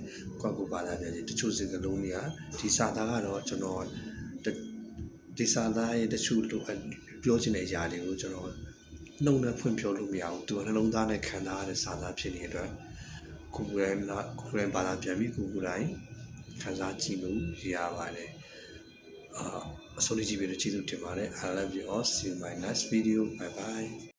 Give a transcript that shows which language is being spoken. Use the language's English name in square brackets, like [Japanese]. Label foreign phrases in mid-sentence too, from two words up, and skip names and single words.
[Burmese] ကိုဘာသာပြန်တချို့စကားလုံးတွေကဒီစာသားကတော့ကျွန်တော်ဒီစာသားရဲ့တချို့လိုပြောချင်တဲ့အရာတွေကိုကျွန်တော်နှုတ်နဲ့ဖွင့်ပြောလို့မရဘူးသူကနှလုံးသားနဲ့ခံစားရတဲ့စာသားဖြစ်နေတဲ့အတွက်ကိုယ်တိုင်ဘာသာပြန်ပြီးကိုယ်တိုင်ခံစားကြည့်လို့ရပါတယ်အဆုံးထိကြည့်ပြီးတော့ကျေးဇူးတင်ပါတယ် [English] I love you all see you in my next video bye bye